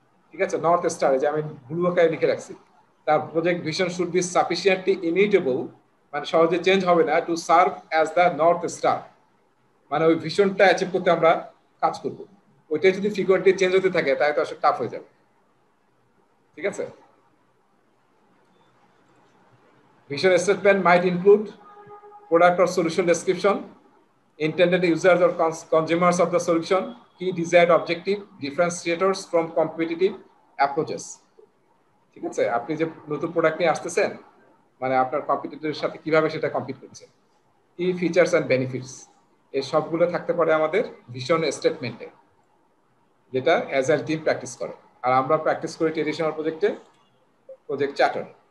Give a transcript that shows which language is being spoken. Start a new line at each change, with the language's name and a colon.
Bangla: ঠিক আছে, north star, যে আমি ব্লু আকারে লিখে রাখছি, তার
English: project vision should be sufficiently immutable,
Bangla: মানে সহজে চেঞ্জ হবে না,
English: to serve as the north star,
Bangla: মানে ওই ভিশনটা অ্যাচিভ করতে আমরা কাজ করব। ওইটাই যদি ফ্রিকোয়েন্টলি চেঞ্জ হতে থাকে তাহলে তো আসলে টাফ হয়ে যাবে। ঠিক আছে,
English: Vision statement might include product or solution description, intended users or consumers of the solution, key desired objective, differentiators from competitive approaches.
Bangla: ঠিক আছে, আপনি যে নতুন প্রোডাক্ট নিয়ে আসতেছেন, মানে আপনার কম্পিটিটরের সাথে কিভাবে সেটা কম্পিট করছে, কি ফিচার্স এন্ড বেনিফিটস, এই সবগুলো থাকতে পারে আমাদের ভিশন স্টেটমেন্টে, যেটা অ্যাজাইল টিম প্র্যাকটিস করে। আর আমরা প্র্যাকটিস করি ট্রেডিশনাল প্রজেক্টে প্রজেক্ট চার্টার।